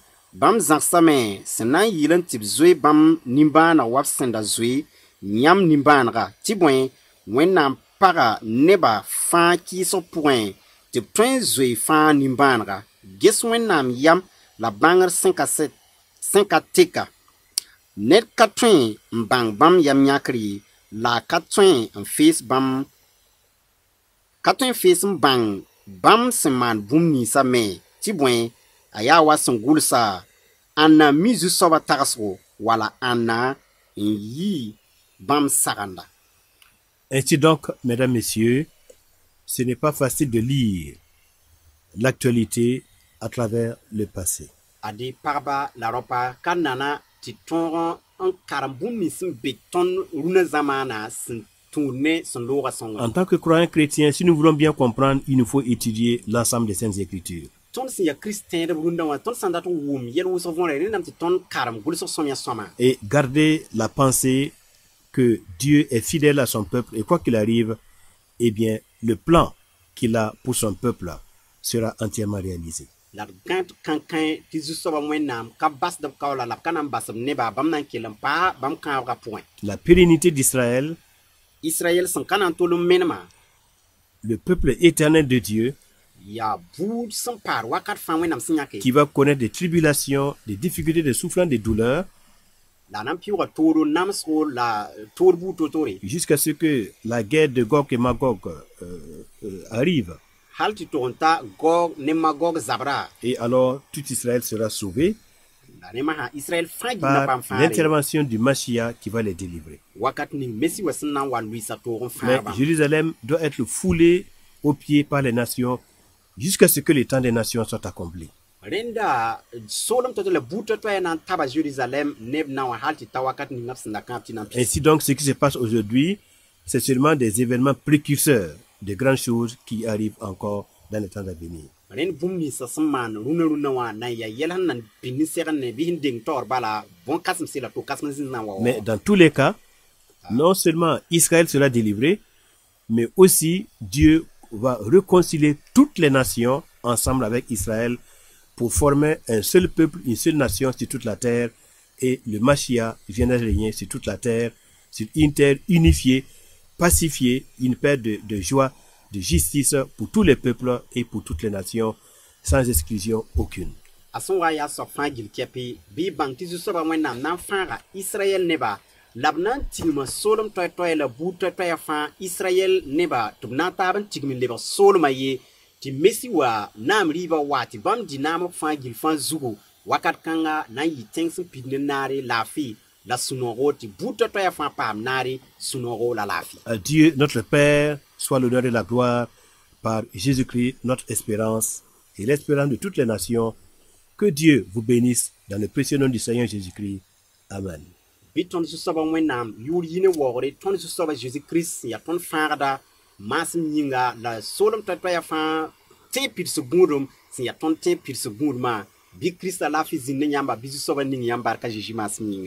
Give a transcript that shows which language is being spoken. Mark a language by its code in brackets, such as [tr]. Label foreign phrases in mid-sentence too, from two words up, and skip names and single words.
[mos] bãmb zãgsame sẽn na n yɩl n tɩ b zoe bãmb nimbãaneg wa b sẽn da zoe yãmb nimbãanegã tɩ bõe Wẽnnaam paga neba fãa kɩɩsg pʋgẽ tɩ b tõe n zoe fãa nimbãanega ges Wẽnnaam yam la bãngr sẽn ka teka ned ka tõe n bãng bãmb yam yãkr ye la ka tõe n fees n bãng bãmb sẽn maan bũmb ninsã me tɩ bõe a yaa wa sẽn gʋlsa ãnna mi zu-soabã tagsgo wala ãnna n yɩ bãmb sagenda. [fr] Ainsi donc, mesdames, messieurs, ce n'est pas facile de lire l'actualité à travers le passé. [mos] Adi pagba la ropa kan nana tɩ tõog n karem bũmb nins sẽn be tõnd rũnã zamaana sẽn tũudne sẽn loogã sõnga. [fr] En tant que croyants chrétiens, si nous voulons bien comprendre, il nous faut étudier l'ensemble des Saintes Écritures. [mos] Tõnd sẽn yaa kristẽedb rũndã wã tõnd sã n dat n wʋm yɛl-wʋsg võore rẽndame tɩ tõnd karem gʋlsg sõmyã sõma. [fr] Et garder la pensée que Dieu est fidèle à son peuple et quoi qu'il arrive, eh bien, le plan qu'il a pour son peuple sera entièrement réalisé. [mos] La gãt kãnkẽ tɩ zu-soabã Wẽnnaam ka basd b kaola la b ka na n bas b nebã bãmb na n kell n paa bãmb kãabgã pʋgẽ. [fr] La pérennité d'Israël, [mos] Israël sẽn ka na n tol n menema [fr] le peuple éternel de Dieu, [mos] yaa buud sẽn paar wakat fãa Wẽnnaam sẽn yãke [fr] qui va connaître des tribulations, des difficultés, des souffrances, des douleurs, [mos] la na n pɩʋga tooro namsgo la toor buud to-toore [fr] jusqu'à ce que la guerre de Gog et Magog arrive. [mos] hal tɩ tog n ta Gog ne Magog zabra [fr] Et alors, tout Israël sera sauvé [mos] la ne masã Israël fãa gĩnã [fr] par [mos] bãmb fãare [fr] l'intervention du Mashiach qui va les délivrer. [mos] wakat ning mesi wã sẽn na n wa luɩɩsa toog n [fr] Mais [mos] fãa bãmb [fr] Jérusalem doit être foulée aux pieds par les nations jusqu'à ce que le temps des nations soit accompli. [mos] rẽnda soolem to-to la buud to-toɛɛ na n taba Jérusalem neb na wã hal tɩ ta wakat ning b sẽn da kãab tɩ na n pis. [fr] Ainsi donc, ce qui se passe aujourd'hui, c'est seulement des événements précurseurs de grandes choses qui arrivent encore dans les temps à venir. [mos] rẽnd bũmb ninsã sẽn maan rũnã wã na n yaa yɛl sẽn na n pĩnd nin-sɛgd ne bɩ sẽn deng taoor bala bõn-kãsem la to kãsem zĩnd na n wa [fr] Mais dans tous les cas, non seulement Israël sera délivré, mais aussi Dieu va réconcilier toutes les nations ensemble avec Israël pour former un seul peuple, une seule nation sur toute la terre, et le Mashiach viendra régner sur toute la terre, sur une terre unifiée, pacifiée, une paix de joie, de justice pour tous les peuples et pour toutes les nations, sans exclusion aucune. a sẽn wa yaa soab fãa gil kɛpɩ bɩ y bãng tɩ zu-soabã Wẽnnaam na n fãaga Israɛl neba la b na n tigma soolem toɛ-toɛ la buud toɛ-toɛã fãa Israɛl neba tɩ b na n taab n tigm n lebg soolmã ye tɩ mesi wa naam rɩɩbã wa tɩ bãmb dɩ naamb fãa gil fãa zugu wakat kãnga na n yɩ tẽng sẽn pid ne naare laafɩ la sũ-noogo tɩ buud toɛ-toɛã fãa paam naare sũ-noogo la laafɩ. À Dieu, notre Père, soit l'honneur et la gloire par Jésus-Christ, notre espérance et l'espérance de toutes les nations. Que Dieu vous bénisse dans le précieux nom du Seigneur Jésus-Christ. Amen. [mos] Bɩ tõnd zu-soabã Wẽnnaam yʋʋr yi ne waoogre tõnd zu-soabã Jésus-Kirist sẽn yaa tõnd fãagda maasem yĩnga la soolem toɛ-toɛã fãa tẽ pidsg gũudum sẽn yaa tõnd tẽ pidsg gũudmã bɩ Kiristã laafɩ zĩnd ne yãmba bɩ zu-soabã ning yãmb barka Zeezi maasem yĩnga.